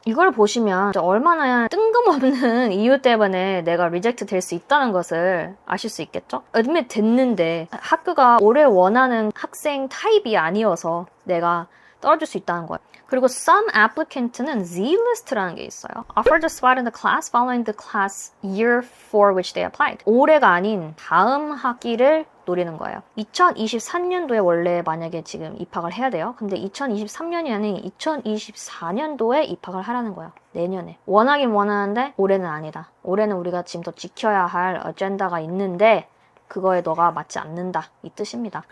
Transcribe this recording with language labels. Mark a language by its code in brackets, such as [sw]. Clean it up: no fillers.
[ko] 이걸 보시면 얼마나 뜬금없는 이유 때문에 내가 리젝트 될 수 있다는 것을 아실 수 있겠죠? 그쵸? admit 됐는데 학교가 올해 원하는 학생 타입이 아니어서 내가 떨어질 수 있다는 거예요. 그리고 some applicant는 Z-list라는 게 있어요. [en] Offered a spot in the class following the class year for which they applied. [ko] 올해가 아닌 다음 학기를 노리는 거예요. 2023년도에 원래 만약에 지금 입학을 해야 돼요. 근데 2023년이 아닌 2024년도에 입학을 하라는 거예요. 내년에. 원하긴 원하는데 올해는 아니다. 올해는 우리가 지금 더 지켜야 할 어젠다가 있는데 그거에 너가 맞지 않는다 이 뜻입니다.